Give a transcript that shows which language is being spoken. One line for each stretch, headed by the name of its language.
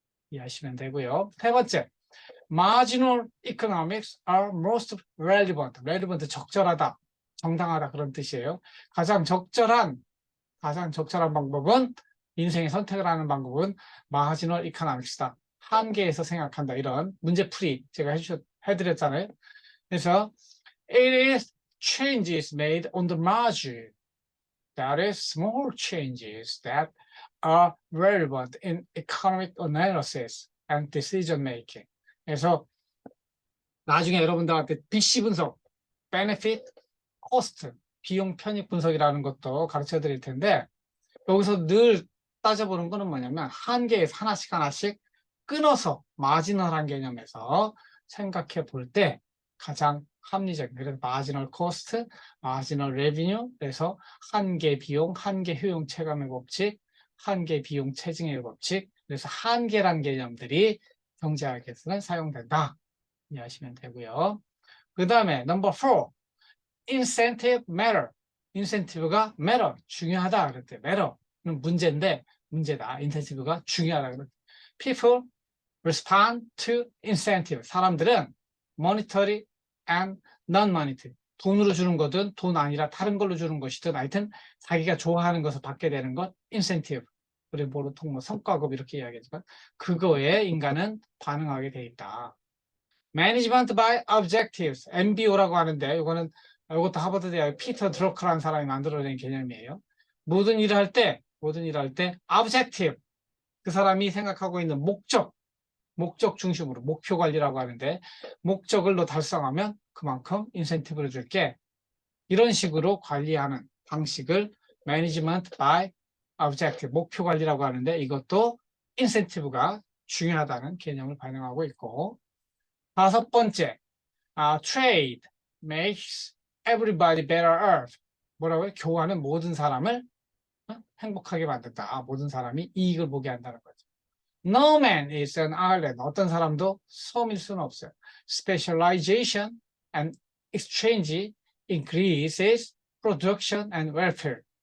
Korean: 이해하시면 되고요. 세 번째,
English: marginal economics are most relevant.
Korean: relevant 적절하다, 정당하다 그런 뜻이에요. 가장 적절한 방법은 인생의 선택을 하는 방법은 marginal economics다. 한계에서 생각한다. 이런 문제풀이 제가 해드렸잖아요. 그래서
English: it is changes made on the margin. That is small changes that are relevant in economic analysis and decision making.
Korean: 그래서 나중에 여러분들한테 BC 분석, benefit, cost, 비용 편익 분석이라는 것도 가르쳐 드릴 텐데 여기서 늘 따져보는 거는 뭐냐면 한계에서 하나씩 끊어서 마지널한 개념에서 생각해 볼 때 가장 합리적인, 그래서 마지널 코스트, 마지널 레비뉴, 그래서 한계 비용, 한계 효용 체감의 법칙, 한계 비용 체증의 법칙, 그래서 한계란 개념들이 경제학에서는 사용된다. 이해하시면 되고요. 그 다음에 넘버 4,
English: incentive matter.
Korean: 인센티브가 matter, 중요하다 그랬대. matter는 문제인데 문제다. 인센티브가 중요하다 그랬대.
English: People respond to incentive.
Korean: 사람들은
English: monetary and non-monetary.
Korean: 돈으로 주는 거든 돈 아니라 다른 걸로 주는 것이든 하여튼 자기가 좋아하는 것을 받게 되는 것 incentive. 우리 보통 뭐 성과급 이렇게 이야기하지만 그거에 인간은 반응하게 돼 있다. Management by Objectives, MBO라고 하는데 이것도 하버드 대학 피터 드러커라는 사람이 만들어낸 개념이에요. 모든 일을 할 때 Objective, 그 사람이 생각하고 있는 목적 중심으로 목표 관리라고 하는데 목적을 달성하면 그만큼 인센티브를 줄게. 이런 식으로 관리하는 방식을 Management by Objective, 목표 관리라고 하는데 이것도 인센티브가 중요하다는 개념을 반영하고 있고, 다섯 번째,
English: trade makes everybody better off.
Korean: 뭐라고요? 교환은 모든 사람을 행복하게 만든다. 모든 사람이 이익을 보게 한다는 거죠.
English: No man is an island.
Korean: 어떤 사람도 섬일 수는 없어요.
English: Specialization and exchange increases production and welfare.